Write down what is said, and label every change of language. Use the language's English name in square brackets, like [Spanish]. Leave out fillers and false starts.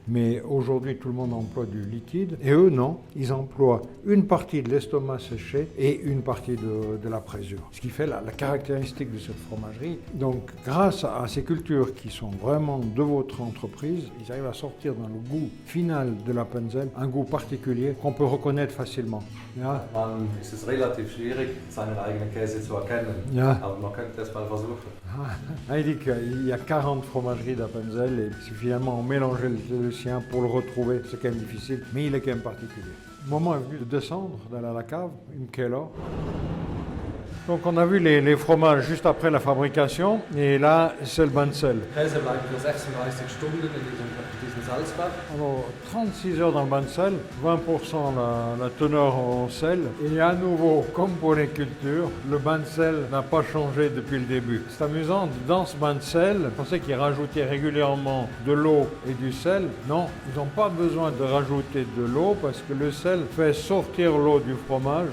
[French] Mais aujourd'hui, tout le monde emploie du liquide. Et eux, non. Ils emploient une partie de l'estomac séché et une partie de la présure. Ce qui fait la caractéristique de cette fromagerie. Donc, grâce à ces cultures qui sont vraiment de votre entreprise, ils arrivent à sortir dans le goût final de l'Appenzell un goût particulier qu'on peut reconnaître facilement. [German] Ja. Man ist es relativ schwierig, seinen eigenen Käse zu erkennen, ja. Aber man könnte es mal versuchen. [French] Il dit qu'il y a 40 fromageries d'Appenzell et si finalement on mélangeait le sien pour le retrouver, c'est quand même difficile, mais il est quand même particulier. Le moment est venu de descendre, d'aller à la cave, [German] im Keller. [French] Donc on a vu les fromages juste après la fabrication et là c'est le Banzell. [German] Käse bleibt für 36 Stunden in diesem Salzbad. [French] Alors 36 heures dans le Banzell, 20% la teneur en sel et à nouveau comme pour les cultures, le Banzell n'a pas changé depuis le début. C'est amusant, dans ce Banzell, je pensais qu'ils rajoutaient régulièrement de l'eau et du sel. Non, ils n'ont pas besoin de rajouter de l'eau parce que le sel fait sortir l'eau du fromage.